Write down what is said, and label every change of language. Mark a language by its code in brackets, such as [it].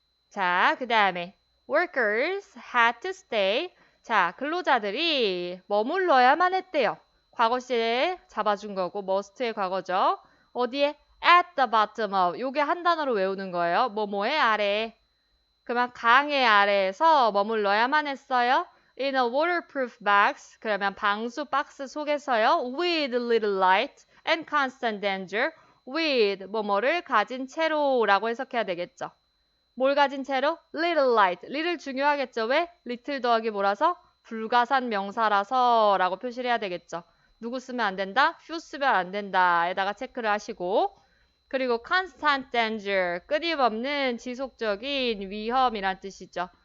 [ko] 자, 그 다음에 [en] workers had to stay. [ko] 자, 근로자들이 머물러야만 했대요. 과거 시에 잡아준 거고 must의 과거죠. 어디에? [en] at the bottom of. [ko] 요게 한 단어로 외우는 거예요. 뭐뭐의 아래. 그러면 강의 아래에서 머물러야만 했어요. [en] In a waterproof box. [ko] 그러면 방수 박스 속에서요. [en] With little light and constant danger. [ko] With 뭐뭐를 가진 채로라고 해석해야 되겠죠. 뭘 가진 채로? [en] Little light. [ko] little 중요하겠죠. 왜? little 더하기 뭐라서? 불가산 명사라서 라고 표시를 해야 되겠죠. 누구 쓰면 안 된다? few 쓰면 안 된다. 에다가 체크를 하시고 그리고 [en] constant danger, [ko] 끊임없는 지속적인 위험이란 뜻이죠.